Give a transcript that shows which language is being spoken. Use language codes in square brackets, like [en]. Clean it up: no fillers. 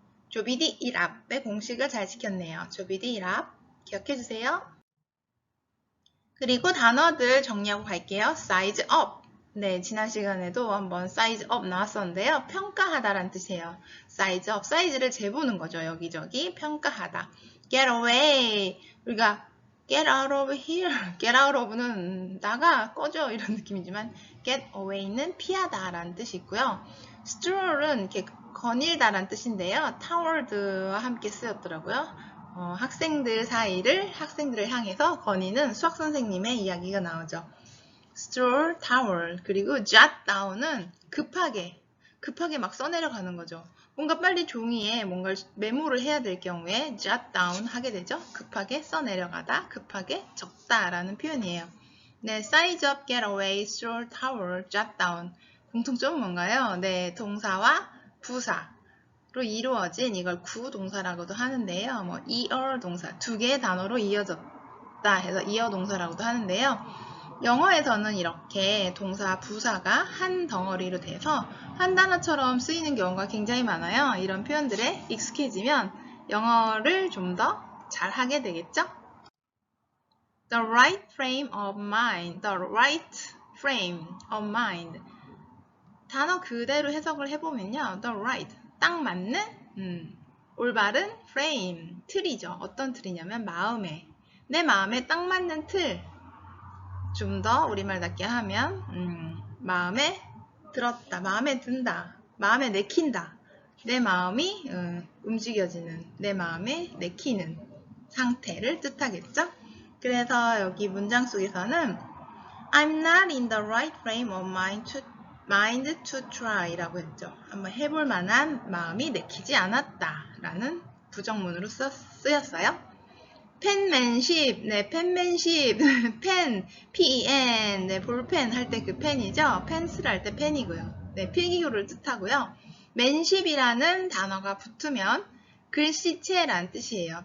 [ko] 조비디 1앞의 공식을 잘 지켰네요. 조비디 1앞 기억해 주세요. 그리고 단어들 정리하고 갈게요. [en] size up. [ko] 네, 지난 시간에도 한번 size up 나왔었는데요. 평가하다란 뜻이에요. size up, 사이즈를 재보는 거죠. 여기저기 평가하다. get away. 우리가 [en] get out of here. [ko] get out of는 나가, 꺼져 이런 느낌이지만 get away는 피하다라는 뜻이 있고요. stroll은 이렇게 거닐다라는 뜻인데요. toward와 함께 쓰였더라고요. 학생들을 향해서 거니는 수학 선생님의 이야기가 나오죠. stroll, toward, 그리고 jot down은 급하게 막 써내려가는 거죠. 뭔가 빨리 종이에 뭔가를 메모를 해야 될 경우에 jot down 하게 되죠. 급하게 써내려가다, 급하게 적다라는 표현이에요. 네, size up, get away, stroll, toward, jot down. 공통점은 뭔가요? 네, 동사와 부사로 이루어진 이걸 구동사라고도 하는데요. 뭐 이어 동사, 두 개의 단어로 이어졌다 해서 이어 동사라고도 하는데요. 영어에서는 이렇게 동사, 부사가 한 덩어리로 돼서 한 단어처럼 쓰이는 경우가 굉장히 많아요. 이런 표현들에 익숙해지면 영어를 좀 더 잘하게 되겠죠? [en] The right frame of mind, the right frame of mind. [ko] 단어 그대로 해석을 해보면요. The right, 딱 맞는, 올바른 frame, 틀이죠. 어떤 틀이냐면 내 마음에 딱 맞는 틀. 좀 더 우리말답게 하면 마음에 들었다, 마음에 든다, 마음에 내킨다. 내 마음이 움직여지는, 내 마음에 내키는 상태를 뜻하겠죠? 그래서 여기 문장 속에서는 [en] I'm not in the right frame of mind to try [ko] 라고 했죠. 한번 해볼 만한 마음이 내키지 않았다 라는 부정문으로 쓰였어요. 펜맨십, 네, 펜맨십, 펜, pen, 네, 볼펜 할 때 그 펜이죠. 펜슬 할 때 펜이고요. 네, 필기구를 뜻하고요. 맨십이라는 단어가 붙으면 글씨체란 뜻이에요.